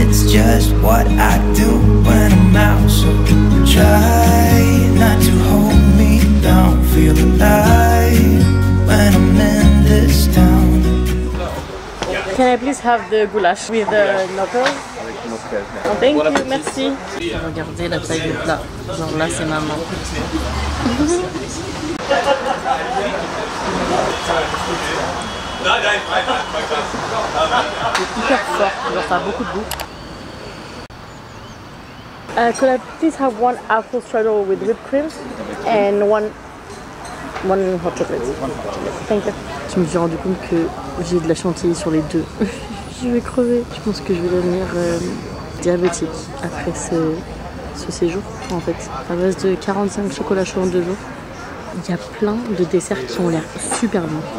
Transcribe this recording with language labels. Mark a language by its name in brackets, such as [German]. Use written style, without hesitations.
[English] Just what I do when I'm out, so try not to hold me down, feel alive when I'm in this town. Can I please have the goulash with the knuckles? Thank you, merci. [French] Regardez la taille du plat, genre là c'est maman. C'est hyper fort, genre ça a beaucoup de goût. [English] Could I please have one apple strudel with whipped cream and one hot chocolate? Thank you. [French] Je me suis rendu compte que j'ai de la chantilly sur les deux. Je vais crever. Je pense que je vais devenir diabétique après ce séjour. En fait, à base de 45 chocolats chauds en 2 jours. Il y a plein de desserts qui ont l'air super bons.